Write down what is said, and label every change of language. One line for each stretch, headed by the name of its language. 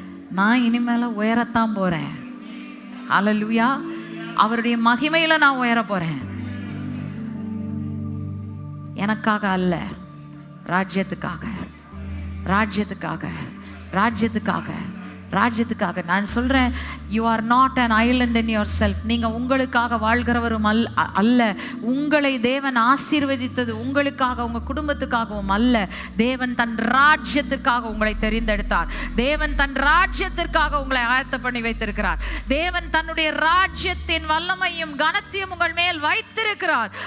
Tamil: நான் இனிமேல உயரத்தான் போறேன். அல்லேலூயா. அவருடைய மகிமையில நான் உயர போறேன். எனக்காக அல்ல, ராஜ்யத்துக்காக, ராஜ்யத்துக்காக, ராஜ்யத்துக்காக, ராஜ்யத்துக்காக. நான் சொல்றேன்,
English: You are not an island in yourself.
Tamil: நீங்க உங்களுக்காக வாழ்கிறவரும் அல்ல. உங்களை தேவன் ஆசீர்வதித்தது உங்களுக்காக உங்க குடும்பத்துக்காகவும் அல்ல. தேவன் தன் ராஜ்யத்திற்காக உங்களை தெரிந்தெடுத்தார். தேவன் தன் ராஜ்யத்திற்காக உங்களை ஆயத்த பண்ணி வைத்திருக்கிறார். தேவன் தன்னுடைய ராஜ்யத்தின் வல்லமையும் கனத்தையும் உங்கள் மேல் வைத்திருக்கிறார்.